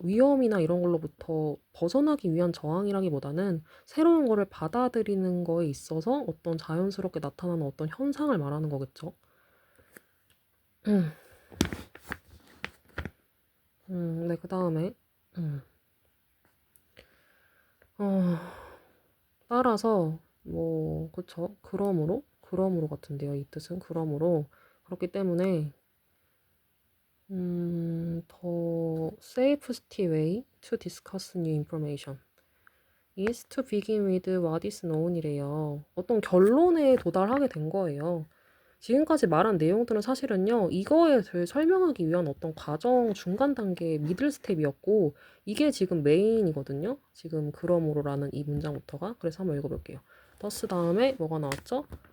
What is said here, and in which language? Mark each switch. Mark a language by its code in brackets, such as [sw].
[ko] 위험이나 이런 걸로부터 벗어나기 위한 저항이라기보다는 새로운 거를 받아들이는 거에 있어서 어떤 자연스럽게 나타나는 어떤 현상을 말하는 거겠죠. 네, 그 다음에, 따라서, 뭐, 그쵸. 그러므로 같은데요. 이 뜻은 그러므로. 그렇기 때문에, [en] the safest way to discuss new information is to begin with what is known이래요. [ko] 어떤 결론에 도달하게 된 거예요. 지금까지 말한 내용들은 사실은요, 이거에 대해 설명하기 위한 어떤 과정 중간 단계 미들 스텝이었고, 이게 지금 메인이거든요. 지금 그러므로라는 이 문장부터가. 그래서 한번 읽어볼게요. thus 다음에 뭐가 나왔죠?